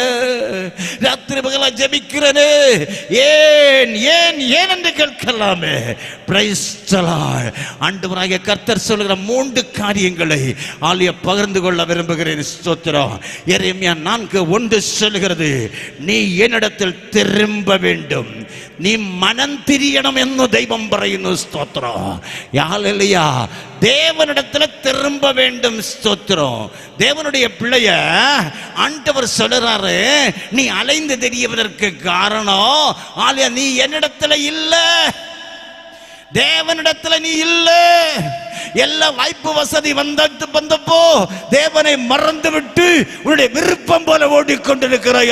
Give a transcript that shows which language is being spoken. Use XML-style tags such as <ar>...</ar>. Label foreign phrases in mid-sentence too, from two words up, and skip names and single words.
<ta>ராத்திரி பகலா ஜெபிக்கிறனே, ஏன் ஏன் ஏன் என்று கேட்கலாமே.</ta> <en>Praise the Lord.</en> <ta>ஆண்டவராகிய கர்த்தர் சொல்லுகிற 3 காரியங்களை ஆலிய பகிர்ந்து கொள்ள விரும்புகிறேன். ஸ்தோத்திரம். எரேமியா 4:1 சொல்லுகிறது, நீ என்னிடத்தில் திரும்ப வேண்டும்,</ta> <ml>നീ മനം തിരിയണമെന്ന് ദൈവം പറയുന്നു. സ്തോത്രം. ഹല്ലേലൂയ.</ml> <ta>தேவனிடத்துல திரும்ப வேண்டும். ஸ்தோத்திரம். தேவனுடைய பிள்ளைய ஆண்டவர் சொல்றாரு, நீ அலைந்து தெரியவதற்கு காரணம் ஆலியா நீ என்னிடத்துல இல்ல, தேவனிடத்துல நீ இல்ல. எல்லா வாய்ப்பு வசதி வந்தப்போ தேவனை மறந்து விட்டு உன்னுடைய விருப்பம் போல ஓடிக்கொண்டிருக்கிறாய்.</ta>